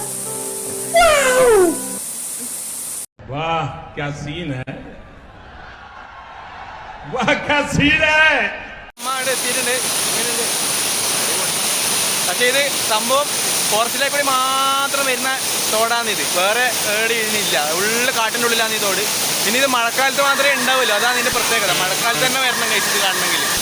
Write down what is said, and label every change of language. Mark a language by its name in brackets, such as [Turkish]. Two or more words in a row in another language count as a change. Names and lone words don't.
[Hindi] Wow! वाह क्या सीन है, वाह क्या सीन है. [Malayalam] പക്ഷേ ഇത് സംഭവം ഫോറസ്റ്റിലേക്ക് കൂടി മാത്രം വരുന്ന തോടാണിത്. വേറെ ഏടി ഇതിനില്ല, ഉള്ള കാട്ടിൻ്റെ ഉള്ളിലാണ് ഈ തോട്. പിന്നെ ഇത് മഴക്കാലത്ത് മാത്രമേ ഉണ്ടാവില്ല, അതാണ് ഇതിന്റെ പ്രത്യേകത. മഴക്കാലത്ത് തന്നെ വരണം കഴിച്ചിട്ട് കാണണമെങ്കിൽ.